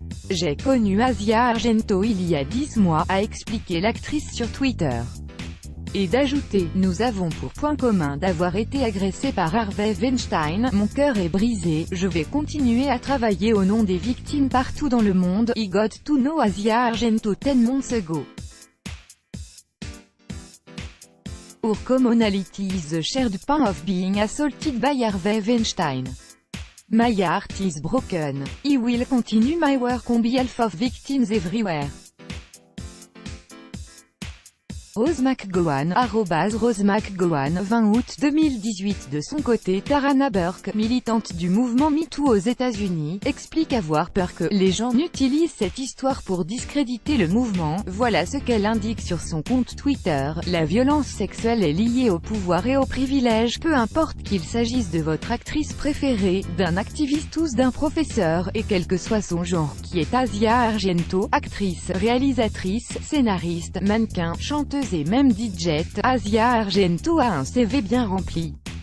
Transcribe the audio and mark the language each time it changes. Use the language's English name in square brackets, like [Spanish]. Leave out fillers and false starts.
[French] J'ai connu Asia Argento il y a 10 mois, a expliqué l'actrice sur Twitter. Et d'ajouter, nous avons pour point commun d'avoir été agressés par Harvey Weinstein, mon cœur est brisé, je vais continuer à travailler au nom des victimes partout dans le monde, I got to know Asia Argento 10 months ago. [English] Our commonality is the shared pain of being assaulted by Harvey Weinstein. My heart is broken. I will continue my work on behalf of victims everywhere. [French] Rose McGowan, Rose McGowan, 20 août 2018. De son côté, Tarana Burke, militante du mouvement MeToo aux États-Unis, explique avoir peur que les gens utilisent cette histoire pour discréditer le mouvement. Voilà ce qu'elle indique sur son compte Twitter. La violence sexuelle est liée au pouvoir et au privilège, peu importe qu'il s'agisse de votre actrice préférée, d'un activiste ou d'un professeur, et quel que soit son genre, qui est Asia Argento, actrice, réalisatrice, scénariste, mannequin, chanteuse et même DJ, Asia Argento a un CV bien rempli.